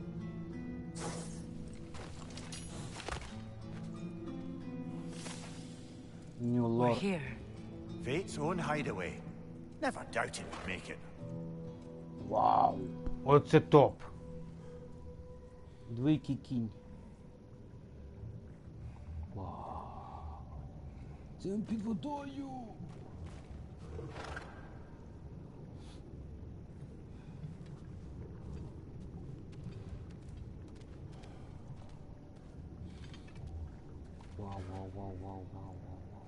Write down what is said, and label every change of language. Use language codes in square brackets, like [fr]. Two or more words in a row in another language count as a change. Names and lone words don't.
[en] New We're Lord. here. Fate's own hideaway. Never doubted we'd make it. [uk] Вау. Оце топ. Двійкий кінь. Вау. Це під водою. Вау, вау, вау, вау, вау, вау.